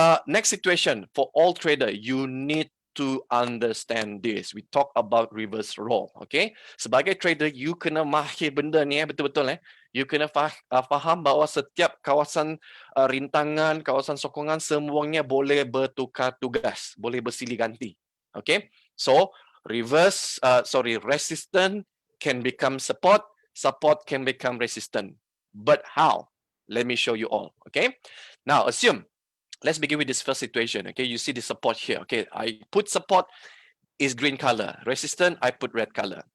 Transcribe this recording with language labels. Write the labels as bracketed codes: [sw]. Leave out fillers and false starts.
[en] Next situation, for all trader, you need to understand this. We talk about reverse roll. [ms] Okay. Sebagai trader, you kena mahir benda ni, betul-betul. You kena faham bahawa setiap kawasan rintangan, kawasan sokongan, semuanya boleh bertukar tugas. Boleh bersilih ganti. Okay. [en] So, resistance can become support, support can become resistant. But how? Let me show you all. Okay. Now, let's begin with this first situation. Okay, you see the support here. Okay, I put support is green color. Resistance, I put red color.